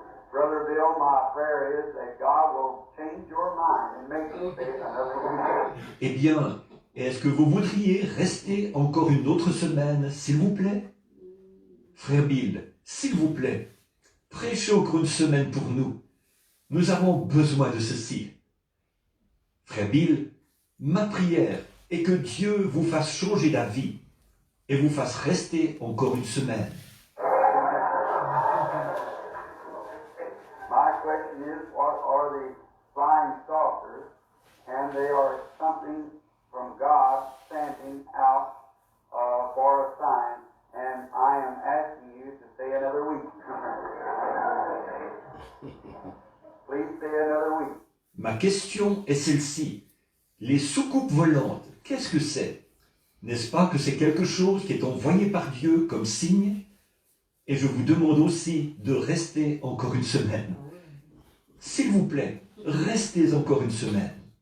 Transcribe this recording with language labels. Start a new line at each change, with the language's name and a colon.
English: Brother Bill, my prayer is that God will change your mind and make you stay another week.
French: Eh bien, est-ce que vous voudriez rester encore une autre semaine, s'il vous plaît? Frère Bill, s'il vous plaît, prêchez encore une semaine pour nous. Nous avons besoin de ceci. Frère Bill, ma prière est que Dieu vous fasse changer d'avis et vous fasse rester encore une semaine.
English: My question is, what are the flying saucers? And they are something from God standing out for a sign. And I am asking you to stay another week. Please stay another week.
French: Ma question est celle-ci. Les soucoupes volantes, qu'est-ce que c'est? N'est-ce pas que c'est quelque chose qui est envoyé par Dieu comme signe? Et je vous demande aussi de rester encore une semaine. S'il vous plaît, restez encore une semaine.